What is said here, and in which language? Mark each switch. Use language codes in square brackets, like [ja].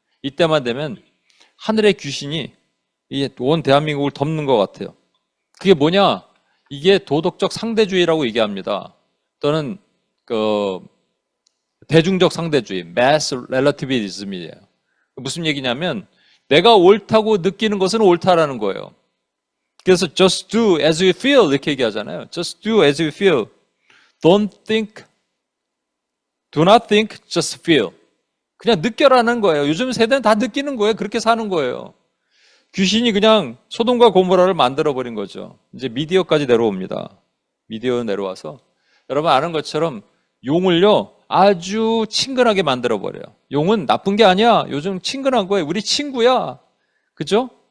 [ko] 이때만 되면 하늘의 귀신이 온 대한민국을 덮는 것 같아요. 그게 뭐냐? 이게 도덕적 상대주의라고 얘기합니다. 또는 대중적 상대주의, mass relativism이에요. 무슨 얘기냐면 내가 옳다고 느끼는 것은 옳다라는 거예요. 그래서 [en] just do as you feel [ko] 이렇게 얘기하잖아요. just do as you feel. [en] don't think, do not think, just feel. [ko] 그냥 느껴라는 거예요. 요즘 세대는 다 느끼는 거예요. 그렇게 사는 거예요. 귀신이 그냥 소돔과 고모라를 만들어버린 거죠. 이제 미디어까지 내려옵니다. 미디어 내려와서 여러분 아는 것처럼 용을요 아주 친근하게 만들어버려요. 용은 나쁜 게 아니야. 요즘 친근한 거예요. 우리 친구야. 그죠?